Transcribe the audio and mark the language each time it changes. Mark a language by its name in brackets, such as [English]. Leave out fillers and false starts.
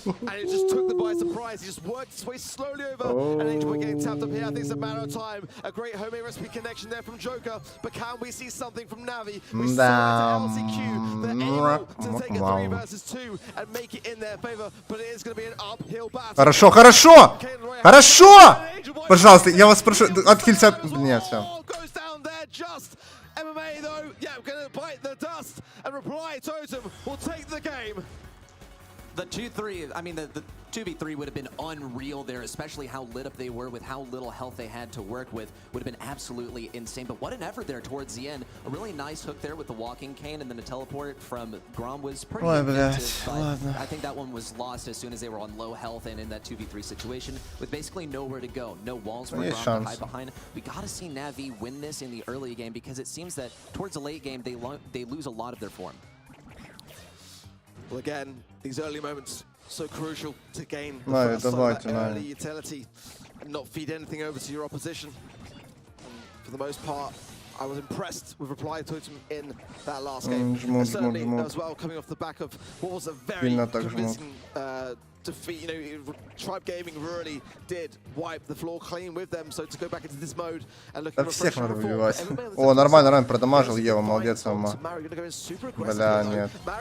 [English] And it just took them by surprise. He just worked his way slowly over. And Angel Boy getting tapped up here. I think it's a matter of time. A great homemade recipe connection there from Joker. But can we see something from Navi? We saw it to LCQ. They're able to take a 3 versus 2 and make it in their favor. But it is going to be an uphill battle. [Russian] Хорошо, хорошо! Хорошо! Пожалуйста, я вас прошу, отхилься от... Нет, все. [English] Goes down there just. MMA though, yeah, gonna bite the dust, and Reply Totem will take the game. The 2-3, I mean, the 2v3 would have been unreal there, especially how lit up they were with how little health they had to work with. Would have been absolutely insane. But what an effort there towards the end. A really nice hook there with the walking cane, and then a teleport from Grom was pretty effective, but I think that one was lost as soon as they were on low health and in that 2v3 situation with basically nowhere to go. No walls for Grom to hide behind. We got to see Navi win this in the early game because it seems that towards the late game, they lose a lot of their form. Well, again, these early moments so crucial to gain the first early utility and not feed anything over to your opposition. And for the most part, I was impressed with Reply Totem in that last game. And certainly as well, coming off the back of what was a very convincing defeat. You know, Tribe Gaming really did wipe the floor clean with them. So to go back into this mode and looking for [Russian] всех надо выбивать. О, нормально, нормально, продамажил Ева, молодец, сама. Бля, нет.